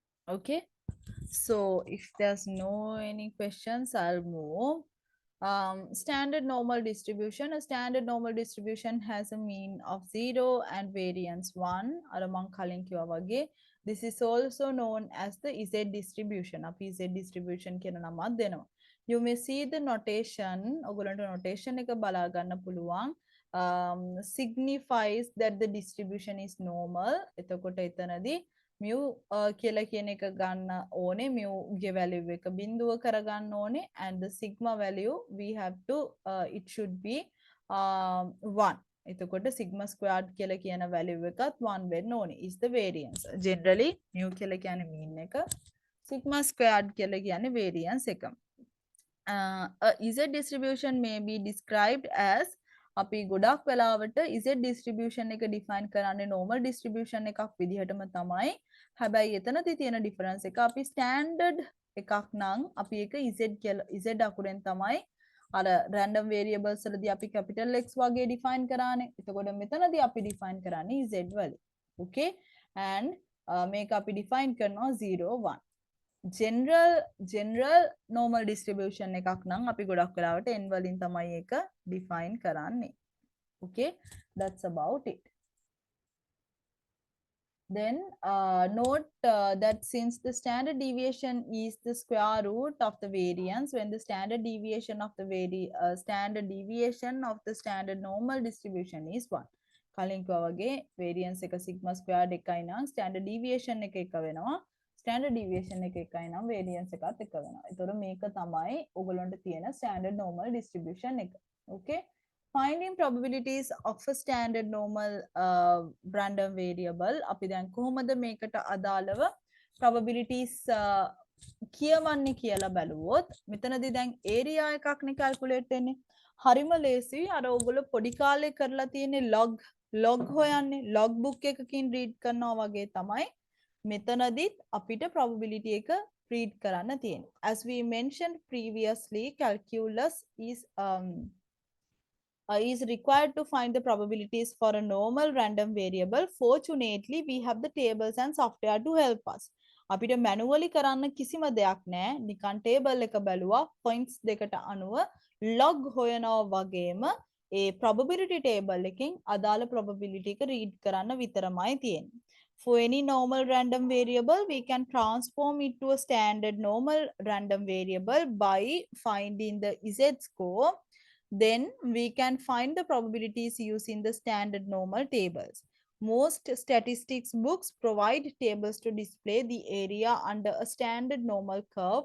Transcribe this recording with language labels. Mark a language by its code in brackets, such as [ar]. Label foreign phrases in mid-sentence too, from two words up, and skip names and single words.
[en] Okay, so if there's no any questions, I'll move. Standard normal distribution. A standard normal distribution has a mean of 0 and variance 1. [si] Aramang කලින් කිව්වා වගේ. [en] This is also known as the Z distribution. [si] අපි [en] Z distribution [si] කියන නමක් දෙනවා. [en] You may see the notation. [si] ඔයගොල්ලන්ට notation එක බලා ගන්න පුළුවන්. [en] Signifies that the distribution is normal. [si] එතකොට එතනදී mu කියලා කියන එක ගන්න ඕනේ mu ගේ value එක බිඳුව කරගන්න ඕනේ [en] and the sigma value we have to it should be 1 [si] එතකොට [en] sigma squared [si] කියලා කියන value එකත් 1 වෙන්න ඕනේ [en] is the variance generally mu [si] කියලා කියන්නේ mean එක [en] sigma squared [si] කියලා කියන්නේ variance එක [en] a Z distribution may be described as [si] අපි ගොඩක් වෙලාවට [en] Z distribution [si] එක define කරන්නේ [en] normal distribution [si] එකක් විදිහටම තමයි. හැබැයි එතනදී තියෙන difference එක අපි standard එකක් නම් අපි ඒක Z අකුරෙන් තමයි අර [en] random variables [si] වලදී අපි [en] capital X [si] වගේ define කරානේ. එතකොට මෙතනදී අපි define කරන්නේ Z වලින්. Okay? And මේක අපි define කරනවා 0 1. [en] general normal distribution [si] එකක් නම් අපි ගොඩක් වෙලාවට n වලින් තමයි ඒක define කරන්නේ. [en] Okay, that's about it. Then note that since the standard deviation is the square root of the variance, when the standard deviation of the standard normal distribution is 1. [si] කලින් කිව්වා වගේ variance එක [en] sigma squared [si] එකයි නම් [en] standard deviation [si] එක එක වෙනවා. [en] standard deviation [si] එක එකයි නම් variance එකත් එක වෙනවා. ඒතකොට මේක තමයි ඔයගොල්ලන්ට තියෙන [en] standard normal distribution [si] එක. [en] Okay? Finding probabilities of a standard normal random variable [si] අපි දැන් කොහොමද මේකට අදාළව probabilities කියවන්නේ කියලා බැලුවොත් මෙතනදී දැන් area එකක්නේ calculate වෙන්නේ. හරිම ලේසියි. අර ඔයගොල්ලෝ පොඩි කාලේ කරලා තියෙන්නේ log හොයන්නේ [en] log book [si] එකකින් read කරනවා වගේ තමයි මෙතනදිත් අපිට probability එක read කරන්න තියෙන්නේ. [en] As we mentioned previously, calculus is required to find the probabilities for a normal random variable. Fortunately, we have the tables and software to help us. [si] අපිට manually කරන්න කිසිම දෙයක් නැහැ. නිකන් table එක බැලුවා points දෙකට අනුව log හොයනවා වගේම ඒ [en] probability table [si] එකෙන් අදාළ probability එක read කරන්න විතරමයි තියෙන්නේ. [en] For any normal random variable, we can transform it to a standard normal random variable by finding the Z score. Then we can find the probabilities using the standard normal tables. Most statistics books provide tables to display the area under a standard normal curve.